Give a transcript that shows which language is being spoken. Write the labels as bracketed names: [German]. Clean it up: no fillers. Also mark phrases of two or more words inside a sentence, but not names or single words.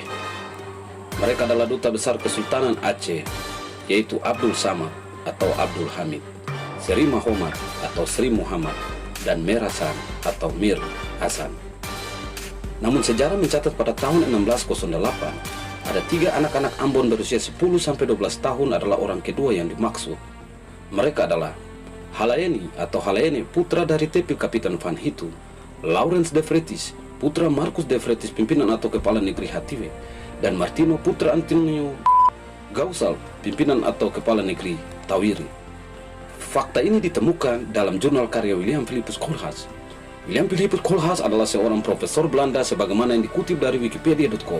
[Indonesian] Mereka adalah duta besar Kesultanan Aceh, yaitu Abdul Samad atau Abdul Hamid, Sri Muhammad atau Sri Muhammad, dan Mir Hasan atau Mir Hasan. Namun sejarah mencatat pada tahun 1608, ada 3 anak-anak Ambon berusia 10-12 tahun adalah orang kedua yang dimaksud. Mereka adalah Halaeni atau Halaene, putra dari TP Kapitan Van Hitu, Laurens de Vrettis, putra Marcus de Vrettis, pimpinan atau kepala negeri Hatiwe, dan Martino, putra Antonio Gausal, pimpinan atau kepala negeri Tawiri. Fakta ini ditemukan dalam jurnal karya William Philippus Koolhaas. William Philippus Koolhaas adalah seorang profesor Belanda sebagaimana yang dikutip dari wikipedia.com.